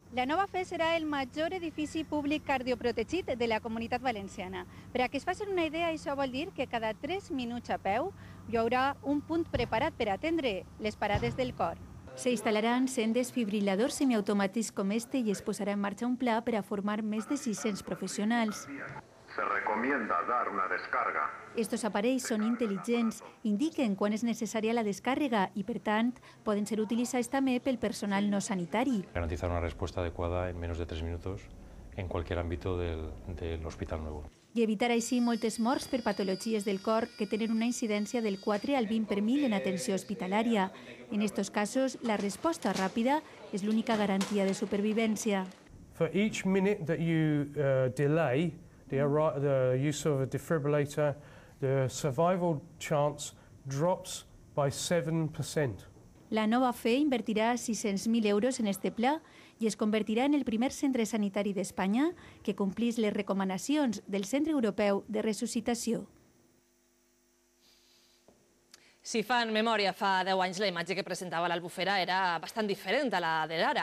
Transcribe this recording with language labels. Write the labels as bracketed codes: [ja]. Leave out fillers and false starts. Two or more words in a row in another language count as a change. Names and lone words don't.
[ca] La nova FE serà el major edifici públic cardioprotegit de la Comunitat Valenciana. Per a que es facin una idea, això vol dir que cada 3 minuts a peu hi haurà un punt preparat per atendre les parades del cor. Se instal·laran 100 desfibriladors semiautomàtics com este i es posarà en marxa un pla per a formar més de 600 professionals. [es] Se recomienda dar una descarga. [ca] Estos aparells són intel·ligents, indiquen quan és necessària la descàrrega i, per tant, poden ser utilitzats també pel personal no sanitari. [es] Garantizar una respuesta adecuada en menos de 3 minutos en cualquier ámbito del hospital nuevo. [ca] I evitar així moltes morts per patologies del cor que tenen una incidència del 4 al 20 per 1000 en atenció hospitalària. En estos casos, la resposta ràpida és l'única garantia de supervivència. [en] For each minute that you delay the use of a defibrillator, the survival chance drops by 7%. [ca] La nova FE invertirà 600.000 euros en este pla i es convertirà en el primer centre sanitari d'Espanya que complís les recomanacions del Centre Europeu de Resuscitació. Si fan memòria, fa 10 anys la imatge que presentava l'Albufera era bastant diferent a la d'ara.